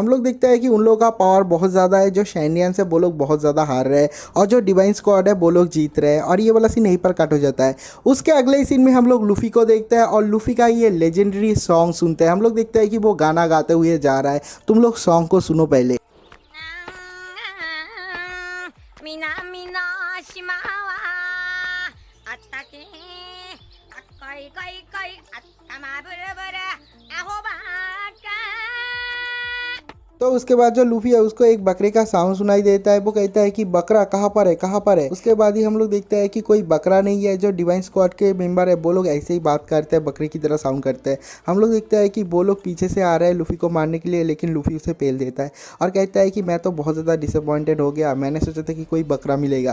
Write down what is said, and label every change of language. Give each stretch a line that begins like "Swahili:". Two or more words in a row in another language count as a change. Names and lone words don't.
Hindi: हम लोग देखते हैं कि उन लोगों का पावर बहुत ज़्यादा है, जो शैंडियंस है वो लोग बहुत ज़्यादा हार रहे हैं और जो
English: divine squad
Hindi: है वो लोग जीत रहे हैं। और ये वाला सीन यहीं पर कट हो जाता है। उसके अगले सीन में हम लोग लूफी को देखते हैं और लूफी का ये
English: legendary song
Hindi: सुनते हैं। हम लोग देखते हैं कि वो गाना गाते हुए जा रहा है। तुम लोग सॉन्ग को सुनो पहले।
Japanese: 南の島はあったけあっこいこいこいあったまぶるぶるアホばっか
Hindi: तो उसके बाद जो लूफी है उसको एक बकरे का साउंड सुनाई देता है। वो कहता है कि बकरा कहाँ पर है, कहाँ पर है। उसके बाद ही हम लोग देखते हैं कि कोई बकरा नहीं है। जो
English: divine squad
Hindi: के मेंबर है वो लोग ऐसे ही बात करते हैं, बकरे की तरह साउंड करते हैं। हम लोग देखते हैं कि वो लोग पीछे से आ रहे हैं लूफी को मारने के लिए, लेकिन लूफी उसे पेल देता है और कहता है कि मैं तो बहुत ज़्यादा डिसअपॉइंटेड हो गया, मैंने सोचा था कि कोई बकरा मिलेगा।